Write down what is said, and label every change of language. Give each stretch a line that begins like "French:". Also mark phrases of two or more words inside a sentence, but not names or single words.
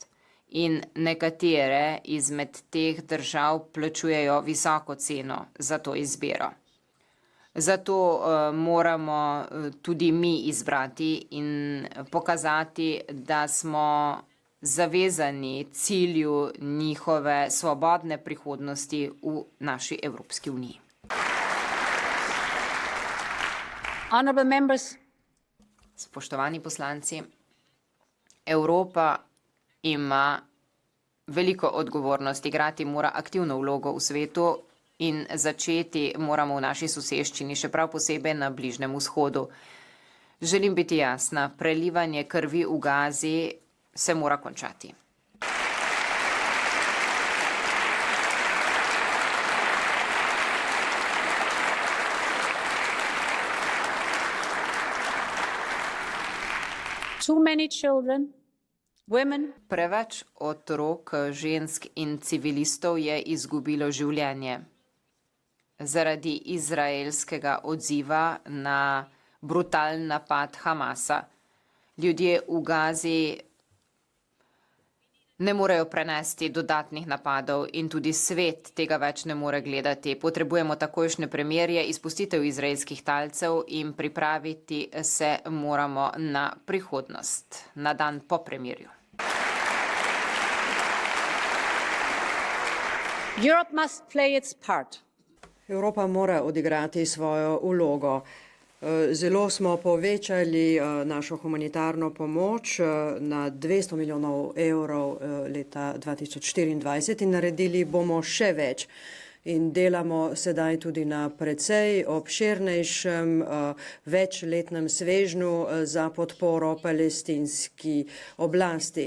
Slovenian: In nekatere izmed teh držav plačujejo visoko ceno za to izbiro. Zato moramo tudi mi izbrati in pokazati, da smo zavezani cilju njihove svobodne prihodnosti v naši Evropski uniji.
English: Honorable members.
Slovenian: Spoštovani poslanci, Evropa ima veliko odgovornost, igrati mora aktivno vlogo v svetu in začeti moramo v naši soseščini, še prav posebej na Bližnjem vzhodu. Želim biti jasna, prelivanje krvi v Gazi se mora končati.
English: Too many children, women.
Slovenian: Preveč otrok, žensk in civilistov je izgubilo življenje zaradi izraelskega odziva na brutalen napad Hamasa. Ljudje v Gazi ne morejo prenesti dodatnih napadov in tudi svet tega več ne more gledati. Potrebujemo takojšnje premirje, izpustitev izraelskih talcev in pripraviti se moramo na prihodnost, na dan po premirju.
English: Europe must play its part.
Slovenian: Evropa mora odigrati svojo vlogo. Zelo smo povečali našo humanitarno pomoč na 200 milijonov evrov leta 2024 in naredili bomo še več. In delamo sedaj tudi na precej obširnejšem večletnem svežnju za podporo palestinski oblasti.